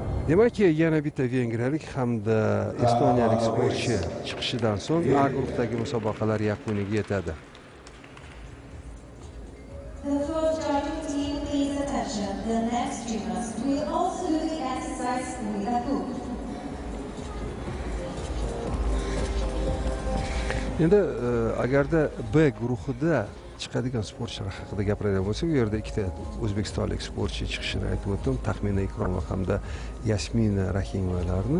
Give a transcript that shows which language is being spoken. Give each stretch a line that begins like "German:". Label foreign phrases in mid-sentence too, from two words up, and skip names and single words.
Uzbek: Demak, yana bitta vengriyalik hamda estoniyalik sportchi chiqishidan so'ng A guruhdagi musobaqalar yakuniga yetadi.
English: The first judging team, please attention. The next gymnast will also do the exercise with a hoop.
Uzbek: Endi agarda B guruhida chiqadigan sportchilar haqida gapiradigan bo'lsak, u yerda ikkita o'zbekistonlik sportchi chiqishini aytib o'tdim, Taxmina Ikromova hamda Yasmina Rahimovalarni.